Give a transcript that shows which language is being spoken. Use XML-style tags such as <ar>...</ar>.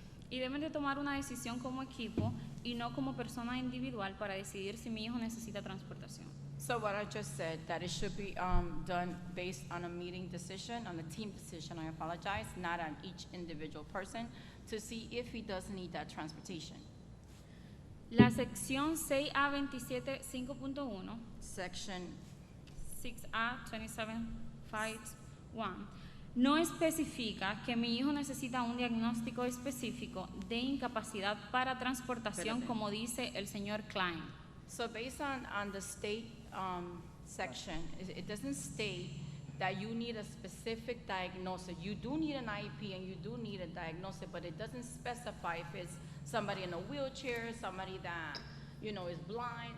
<es>Y deben de tomar una decisión como equipo y no como persona individual para decidir si mi hijo necesita transportación.</es> <en>So what I just said, that it should be done based on a meeting decision, on a team decision, I apologize, not on each individual person, to see if he does need that transportation.</en> <es>La sección 6A 27 5.1,</es> <en>Section</en> <es>6A 27.5.1, no especifica que mi hijo necesita un diagnóstico específico de incapacidad para transportación, como dice el señor Klein.</es> <en>So based on the state section, it doesn't state that you need a specific diagnosis. You do need an IEP and you do need a diagnosis, but it doesn't specify if it's somebody in a wheelchair, somebody that, you know, is blind.</en>